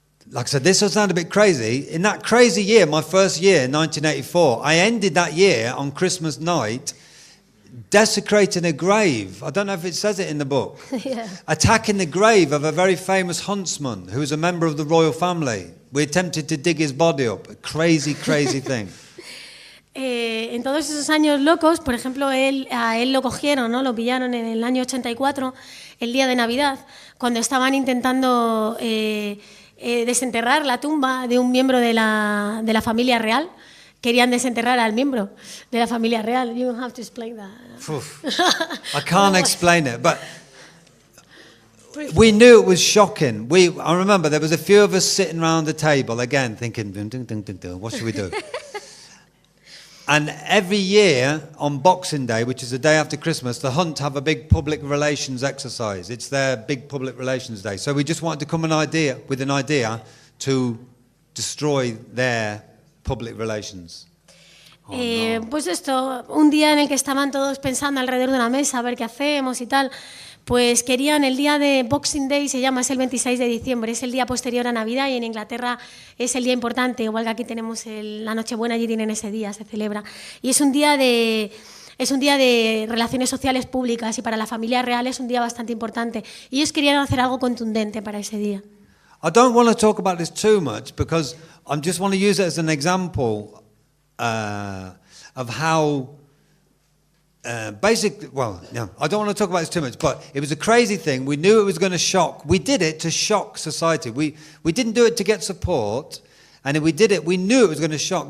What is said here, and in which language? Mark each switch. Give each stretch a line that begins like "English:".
English: Like I said, this will sound a bit crazy. In that crazy year, my first year, 1984, I ended that year on Christmas night desecrating a grave. I don't know if it says it in the book. Yeah. Attacking the grave of a very famous huntsman who was a member of the royal family. We attempted to dig his body up. A crazy, crazy thing.
Spanish: En todos esos años locos, por ejemplo, a él lo cogieron, ¿no? Lo pillaron en el año 84, el día de Navidad, cuando estaban intentando desenterrar la tumba de un miembro de la familia real. Querían desenterrar al miembro de la familia real.
English: You have to explain that. I can't explain it, but we knew it was shocking. I remember there was a few of us sitting around the table again thinking, what should we do? And every year on Boxing Day, which is the day after Christmas, the Hunt have a big public relations exercise. It's their big public relations day. So we just wanted to come with an idea to destroy their public relations. No.
Spanish: Pues esto, un día en el que estaban todos pensando alrededor de una mesa a ver qué hacemos y tal, pues querían el día de Boxing Day, se llama, es el 26 de diciembre, es el día posterior a Navidad y en Inglaterra es el día importante, igual que aquí tenemos la Nochebuena, allí tienen ese día, se celebra. Y es un día de relaciones sociales públicas y para la familia real es un día bastante importante. Y ellos querían hacer algo contundente para ese día.
English: I don't want to talk about this too much because I just want to use it as an example of how I don't want to talk about this too much, but it was a crazy thing. We knew it was going to shock. We did it to shock society. We didn't do it to get support, and if we did it, we knew it was going to shock.